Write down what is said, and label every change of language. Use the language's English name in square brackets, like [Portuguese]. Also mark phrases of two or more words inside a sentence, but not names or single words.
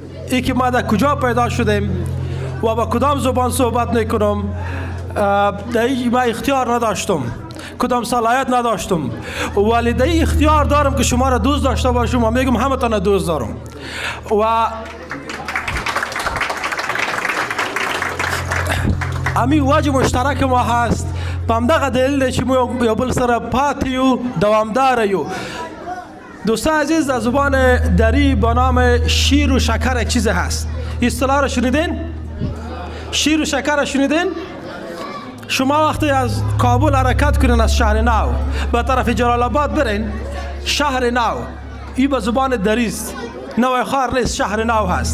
[Persian] ای که ما در کجا پیدا شدیم و با کدام زبان صحبت میکنم در ما اختیار نداشتم، کدام صلاحیت نداشتم، ولی در اختیار دارم که شما را دوست داشته باشم و میگم همه تان دوست دارم. و امی وجه مشترک ما هست، [Pashto] پامدغه دلیل چې مو یو بل سره پاتې یو، دوامدار یو. [Persian] دوستان عزیز، در زبان دری با نام شیر و شکر یک چیز هست. اصطلاح را شنیدین؟ شیر و شکر را شنیدین؟ شما وقتی از کابل حرکت کنین، از شهر نو به طرف جلال آباد برین، شهر نو این به زبان دری است، نوای خار نیست، شهر نو هست.